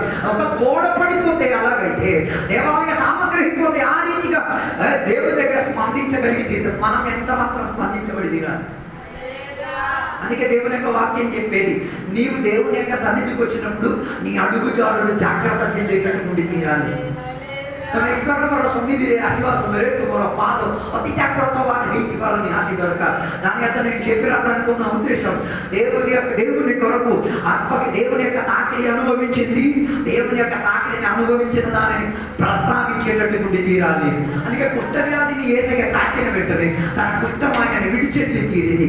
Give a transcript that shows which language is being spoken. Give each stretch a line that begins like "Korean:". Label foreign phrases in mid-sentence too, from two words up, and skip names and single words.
Telugu: ఒక గోడ పడిపోతే అలాగైతే దేవాలయ సామగ్రి పోతే ఆ రీతిగా దేవుని దగ్గర స్పందించగలిగి తీరుతాం. మనం ఎంత మాత్రం స్పందించబడి తీరాలి. అందుకే దేవుని యొక్క వాక్యం చెప్పేది, నీవు దేవుని యొక్క సన్నిధికి వచ్చినప్పుడు నీ అడుగు జాడులు జాగ్రత్త చెందేటట్టు ఉండి తీరాలి.
Odia: ତମେ ଈଶ୍ୱରଙ୍କର ସନ୍ନିଧିରେ ଆସିବା ସମୟରେ ତୁମର ପାଦ ଅତି ଜାଗ୍ରତବାନ ହେଇଥିବାର ନିହାତି ଦରକାର.
Telugu: దాని అర్థం నేను చెప్పి రావడానికి ఉన్న ఉద్దేశం, దేవుని కొరకు ఆత్మకి దేవుని యొక్క తాకిడి అనుభవించింది, దేవుని యొక్క తాకిడిని అనుభవించిన దానిని ప్రస్తావించేటట్టు ఉండి తీరాలి. అందుకే కుష్ఠవ్యాధిని యేసయ్య తాకిన వెంటనే తన కుష్ఠం ఆయన విడిచెల్లి తీరేది.